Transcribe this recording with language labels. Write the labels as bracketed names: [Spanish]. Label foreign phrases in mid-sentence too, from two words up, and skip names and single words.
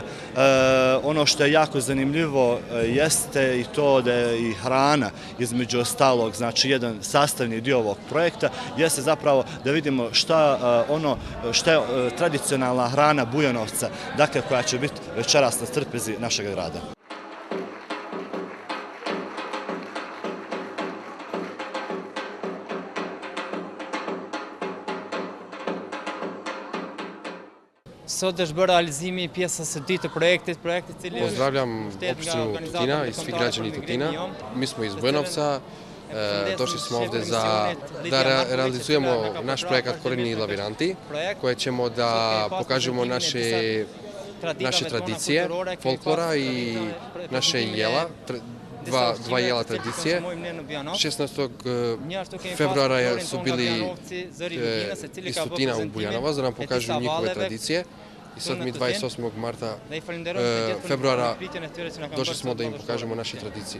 [Serbian] Ono što je jako zanimljivo jeste i to da je i hrana između ostalog, znači jedan sastavni dio ovog projekta, jeste zapravo da vidimo šta je tradicionalna hrana Bujanovca, dakle koja će biti večeras na trpezi našeg grada. [Albanian] Sot është bërë realizimi pjesës së dytë të projektit cili... [Serbian] Pozdravljam opštinu Tutina i svi građani Tutina. Mi smo iz Bujanovca, došli smo ovde da realizujemo naš projekat Koreni i Lavirinti, koje ćemo da pokažemo naše tradicije, folklora i naše jela, dva jela tradicije. 16. februara su bili iz Tutina u Bujanovac da nam pokažu njihove tradicije. I sad mi 28. februara došli smo da im pokažemo naše tradicije.